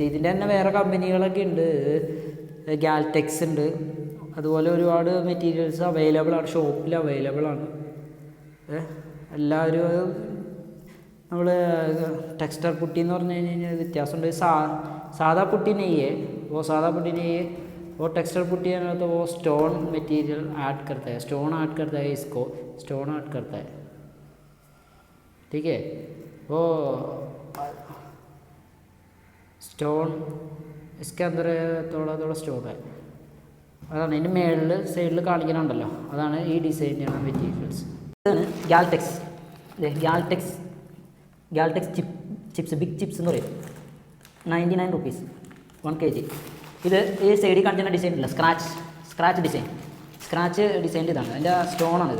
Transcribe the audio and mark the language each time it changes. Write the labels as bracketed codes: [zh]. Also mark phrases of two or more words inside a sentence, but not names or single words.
[ml] ഇതിൻ്റെ തന്നെ വേറെ കമ്പനികളൊക്കെ ഉണ്ട്, ഗാൽടെക്സ് ഉണ്ട്, അതുപോലെ ഒരുപാട് [en] materials available [ml] ആണ്, ഷോപ്പിൽ അവൈലബിൾ ആണ്. എല്ലാവരും നമ്മൾ [en] texture putty [ml] എന്ന് പറഞ്ഞു കഴിഞ്ഞാൽ വ്യത്യാസമുണ്ട്. സാധാ പുട്ടി നെയ്യേ [hi] सादा पुट्टी नहीं है, वो [en] texture putty [hi] है ना, तो वो [en] stone material add [hi] करता है, [en] stone add [hi] करता है, इसको [en] stone add [hi] करता है, ठीक है। वो स्टोन इसके अंदर थोड़ा थोड़ा स्टोन है. [ml] അതാണ് ഇതിൻ്റെ മേളിൽ സൈഡിൽ കാണിക്കുന്നുണ്ടല്ലോ, അതാണ് ഈ ഡിസൈനിൻ്റെ മെറ്റീരിയൽസ്. ഇതാണ് ഗാൽടെക്സ്. ഗാൽടെക്സ് ചിപ്സ്, [en] big chips [ml] എന്ന് പറയും. 99 റുപ്പീസ് 1 kg. ഇത് ഈ സൈഡിൽ കാണിക്കുന്ന ഡിസൈൻ ഇല്ല, സ്ക്രാച്ച് ഡിസൈൻ്റെ ഇതാണ്, അതിൻ്റെ സ്റ്റോണാണിത്.